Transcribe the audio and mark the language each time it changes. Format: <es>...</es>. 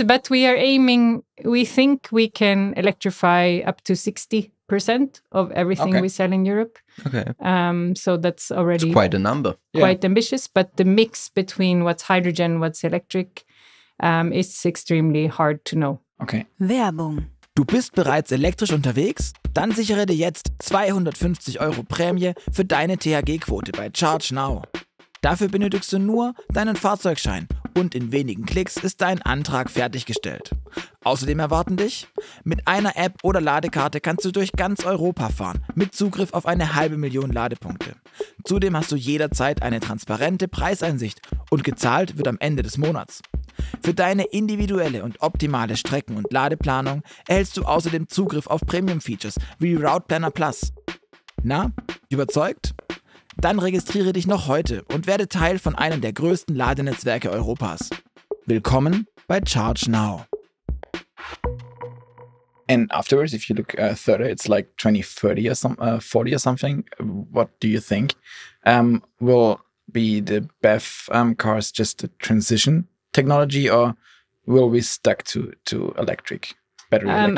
<en>But we are aiming, we think we can electrify up to 60% of everything we sell in Europe. Okay. So that's already quite a number. Quite ambitious, but the mix between what's hydrogen, what's electric, is extremely hard to know. Okay.</en> <de>Werbung. Du bist bereits elektrisch unterwegs? Dann sichere dir jetzt 250 € Prämie für deine THG-Quote bei Charge Now. Dafür benötigst du nur deinen Fahrzeugschein und in wenigen Klicks ist dein Antrag fertiggestellt. Außerdem erwarten dich: Mit einer App oder Ladekarte kannst du durch ganz Europa fahren, mit Zugriff auf 500.000 Ladepunkte. Zudem hast du jederzeit eine transparente Preiseinsicht und gezahlt wird am Ende des Monats. Für deine individuelle und optimale Strecken- und Ladeplanung erhältst du außerdem Zugriff auf Premium-Features wie Route Planner Plus. Na, überzeugt? Dann registriere dich noch heute und werde Teil von einem der größten Ladenetzwerke Europas. Willkommen bei Charge Now.</de> <en>And afterwards, if you look further, it's like 2030 or 40 or something. What do you think? Will be the BEV cars just a transition technology, or will we stuck to electric, battery electric?</en>